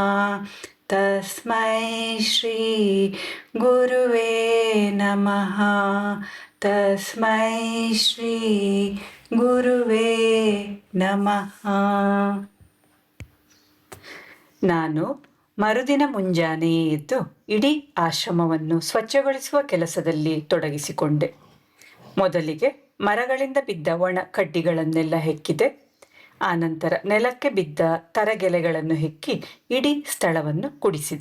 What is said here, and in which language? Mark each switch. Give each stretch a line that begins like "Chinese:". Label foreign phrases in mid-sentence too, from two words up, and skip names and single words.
Sanskrit: ತಸ್ಮೈ ಶ್ರೀ ಗುರುವೇ ನಮಃ. ತಸ್ಮೈ ಶ್ರೀ ಗುರುವೇ ನಮಃ.
Kannada: ನಾನು ಮರುದಿನ ಮುಂಜಾನೆಯೇ ಎದ್ದು ಇಡೀ ಆಶ್ರಮವನ್ನು ಸ್ವಚ್ಛಗೊಳಿಸುವ ಕೆಲಸದಲ್ಲಿ ತೊಡಗಿಸಿಕೊಂಡೆ. ಮೊದಲಿಗೆ ಮರಗಳಿಂದ ಬಿದ್ದ ಒಣ ಕಡ್ಡಿಗಳನ್ನೆಲ್ಲ ಹೆಕ್ಕಿದೆ. ಆನಂತರ ನೆಲಕ್ಕೆ ಬಿದ್ದ ತರಗೆಲೆಗಳನ್ನು ಹೆಕ್ಕಿ ಇಡೀ ಸ್ಥಳವನ್ನು ಗುಡಿಸಿದೆ.